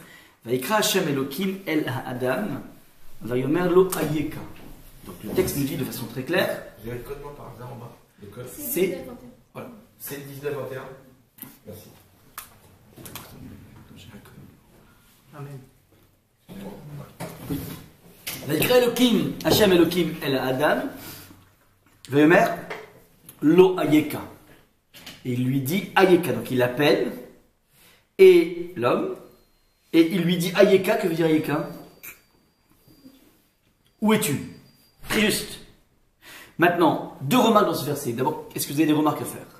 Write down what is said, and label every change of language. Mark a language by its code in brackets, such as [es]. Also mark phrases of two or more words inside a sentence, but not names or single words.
[he] ויקרא השם אלהים אל אדם, ויאמר לו איכה. [fr] Donc, le texte nous dit de façon très claire. J'ai le code, moi, par hasard, en bas. Le code. C'est. Voilà. C'est 1921. Merci. Amen. Oui. [he] ויקרא אלהים, השם אלהים אל אדם, ויאמר לו איכה. [fr] Et il lui dit Ayeka, donc il l'appelle, et l'homme, et il lui dit Ayeka, que veut dire Ayeka? Où es-tu? C'est juste. Maintenant, deux remarques dans ce verset. D'abord, est-ce que vous avez des remarques à faire?